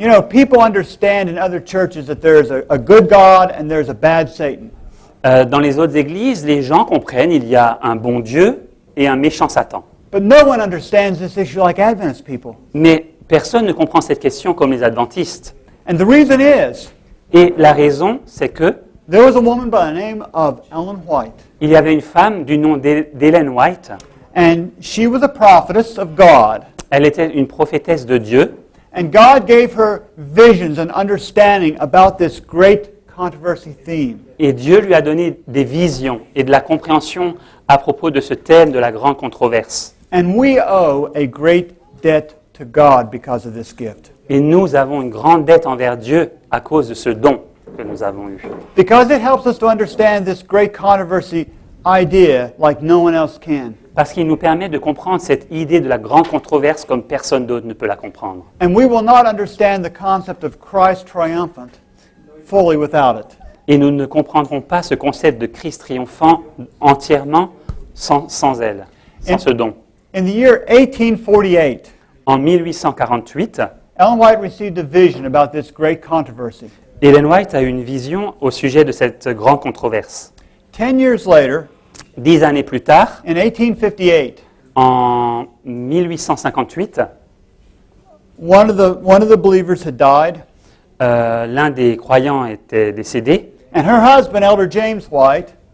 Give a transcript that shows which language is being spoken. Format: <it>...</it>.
<en>People understand in other churches that there's a good God and there's a bad Satan.</en> <fr>Dans les autres églises, les gens comprennent il y a un bon Dieu et un méchant Satan.</fr> <en>But no one understands this issue like Adventist people.</en> <fr>Mais personne ne comprend cette question comme les adventistes.</fr> <en>And the reason is,</en> <fr>Et la raison, c'est que</fr> <en>there was a woman by the name of Ellen White,</en> <fr>il y avait une femme du nom d'Ellen White.</fr> <en>and she was a prophetess of God.</en> <fr>Elle était une prophétesse de Dieu.</fr> <en>And God gave her visions and understanding about this great controversy theme.</en> <fr>Et Dieu lui a donné des visions et de la compréhension à propos de ce thème de la grande controverse.</fr> <en>And we owe a great debt to God because of this gift.</en> <fr>Et nous avons une grande dette envers Dieu à cause de ce don que nous avons eu.</fr> <en>Because it helps us to understand this great controversy idea like no one else can.</en> <fr>Parce qu'il nous permet de comprendre cette idée de la grande controverse comme personne d'autre ne peut la comprendre.</fr> <en>And we will not understand the concept of Christ triumphant fully without it.</en> <fr>Et nous ne comprendrons pas ce concept de Christ triomphant entièrement sans elle, sans ce don.</fr> <en>In the year 1848,</en> <fr>En 1848,</fr> <en>Ellen White received a vision about this great controversy.</en> <fr>Ellen White a eu une vision au sujet de cette grande controverse.</fr> <en>10 years later,</en> <fr>10 années plus tard,</fr> <en>in 1858,</en> <fr>en 1858,</fr> <en>one of the believers had died,</en> <fr>l'un des croyants était décédé</fr> <en>and her husband, Elder James White,</en>